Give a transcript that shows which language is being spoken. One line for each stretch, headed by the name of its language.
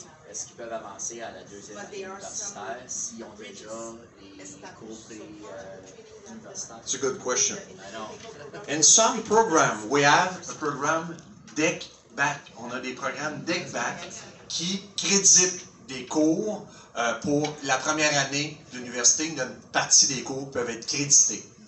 French: Est-ce qu'ils peuvent avancer à la 2e année universitaire s'ils ont déjà des cours universitaires?
English: It's a good question. I know. In some program, we have a program DEC-BAC.
French: On a des programmes DEC-BAC qui créditent des cours pour la première année d'université. Une partie des cours peuvent être crédités.